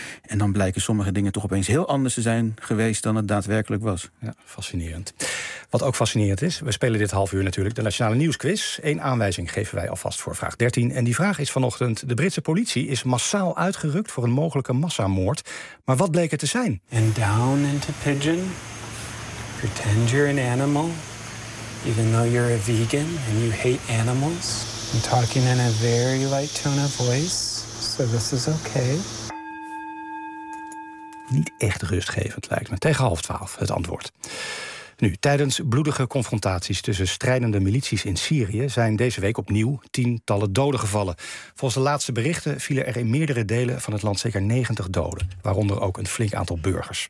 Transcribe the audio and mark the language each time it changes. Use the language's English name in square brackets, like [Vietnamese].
[Dutch] En dan blijken sommige dingen toch opeens heel anders te zijn geweest dan het daadwerkelijk was. Ja, fascinerend. Wat ook fascinerend is, we spelen dit half uur natuurlijk de Nationale Nieuwsquiz. 1 aanwijzing geven wij alvast voor vraag 13. En die vraag is vanochtend: de Britse politie is massaal uitgerukt voor een mogelijke massamoord. Maar wat bleek het te zijn? [English] And down into pigeon. Pretend you're an animal. Even though you're a vegan and you hate animals. I'm talking in a very light tone of voice. So this is okay. [Dutch] Niet echt rustgevend lijkt me. Tegen 11:30 het antwoord. Nu, tijdens bloedige confrontaties tussen strijdende milities in Syrië zijn deze week opnieuw 10 doden gevallen. Volgens de laatste berichten vielen er in meerdere delen van het land zeker 90 doden, waaronder ook een flink aantal burgers.